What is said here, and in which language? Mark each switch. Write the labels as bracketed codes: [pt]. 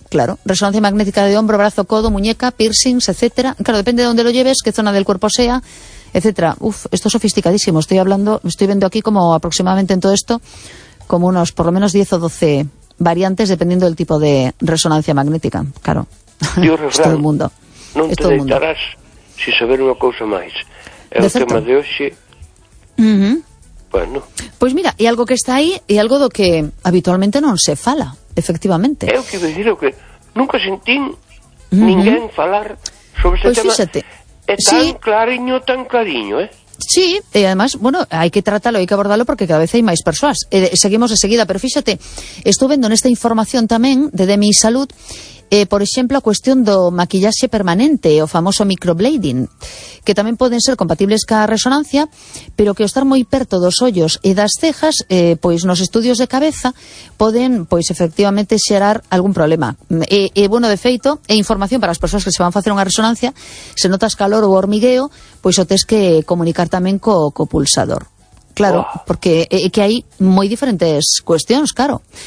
[es] Claro, resonancia magnética de hombro, brazo, codo, muñeca, piercings, etcétera. Claro, depende de dónde lo lleves, qué zona del cuerpo sea, etcétera. Uf, esto es sofisticadísimo. Estoy hablando, estoy viendo aquí como aproximadamente en todo esto, como unos por lo menos 10 o 12 variantes, dependiendo del tipo de resonancia magnética. Claro, es todo el mundo. [gl] Non te deitarás sin saber unha cousa máis. É o tema de hoxe. Uh-huh. [es] Bueno. [gl] Pois mira, e algo que está aí, e algo do que habitualmente non se fala, efectivamente. Eu quero dicir que nunca sentín ninguén falar sobre este tema. Fíxate. É tan clariño, tan clariño, eh? [es] Sí, y además, bueno, hay que tratarlo, hay que abordarlo porque cada vez hay más personas. Seguimos de seguida, pero fíjate, estuve viendo en esta información también de mi salud, por ejemplo, [gl] a cuestión do [es] maquillaje permanente o famoso microblading, que también pueden ser compatibles con la resonancia, pero que estar muy [gl] perto dos [es] ojos y das cejas, pues los estudios de cabeza pueden, pues efectivamente, [gl] xerar algún problema. [es] Bueno, [gl] de feito, [es] información para las personas que se van a hacer una resonancia, se notas calor o hormigueo, pues [gl] o tes que comunicar tamén co pulsador. Claro, porque que hai moi diferentes cuestións, claro.